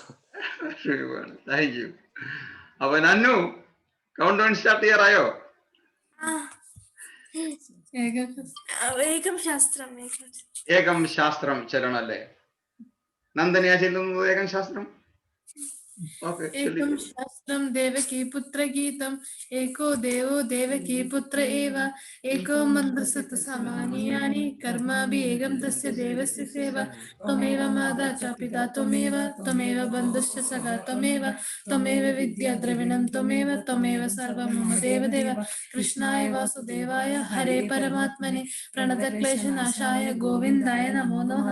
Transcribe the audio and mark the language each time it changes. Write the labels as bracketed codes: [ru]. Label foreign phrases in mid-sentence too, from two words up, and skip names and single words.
[en] thank you. [ml] അപ്പൊ നന്നു [en] count down start [ml] ചെയ്യാറായോ? [sa] ഏകം ശാസ്ത്രം [ml] ചരണല്ലേ? നന്ദനയാ ചെല്ലുന്നത് [sa] ഏകം ശാസ്ത്രം. [ml] ഓക്കെ, [sa] एकं शास्त्रं देवकी पुत्र गीतम् एको देवो देवकी पुत्र एव एको मन्त्रसत समानि यानि कर्माभि एकं तस्य देवस्य सेवा त्वमेव माता च पिता त्वमेव बन्धुश्च सखा त्वमेव विद्या द्रविणं त्वमेव सर्वं मम देवदेव कृष्णाय वासुदेवाय हरे परमात्मने प्रणतक्लेशनाशाय गोविन्दाय नमो नमः.